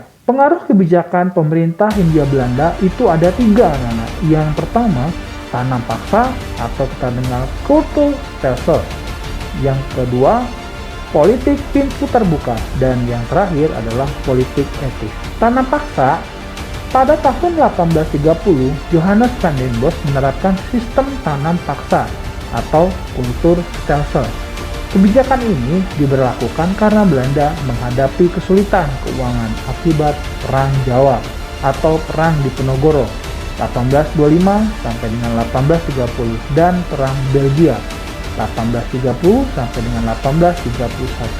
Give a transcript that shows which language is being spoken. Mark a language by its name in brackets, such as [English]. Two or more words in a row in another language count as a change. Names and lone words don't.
[Indonesian] Pengaruh kebijakan pemerintah Hindia Belanda itu ada 3, anak-anak. Yang pertama, tanam paksa atau kita dengar kulturstelsel. Yang kedua, politik pintu terbuka. Dan yang terakhir adalah politik etis. Tanam paksa, pada tahun 1830, Johannes van den Bos menerapkan sistem tanam paksa atau kulturstelsel. Kebijakan ini diberlakukan karena Belanda menghadapi kesulitan keuangan akibat Perang Jawa atau Perang Diponegoro 1825 sampai dengan 1830 dan Perang Belgia 1830 sampai dengan 1831.